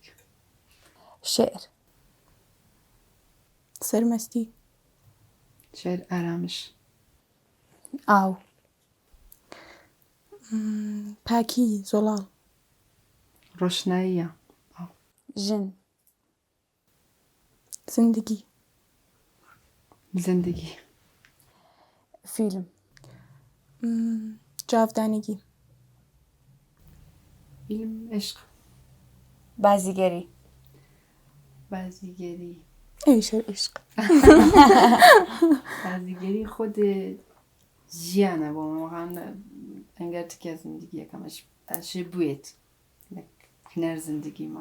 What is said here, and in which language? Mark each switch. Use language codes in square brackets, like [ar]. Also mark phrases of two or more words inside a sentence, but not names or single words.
[ckb] شعر سەرمەستی شعر ئارامش ئاو پاکی زۆڵاڵ ڕۆشناییە ژن زندگی زندگی فیلم جاودانگی فیلم عشق بازیگەری بازیگەری ئەویشە عشق بازیگەری خۆد ژیانە بۆ واقعاً ئەنگەر تکە زندگیەکەمەش ئەشێ بوێت هەنەر زندگیمە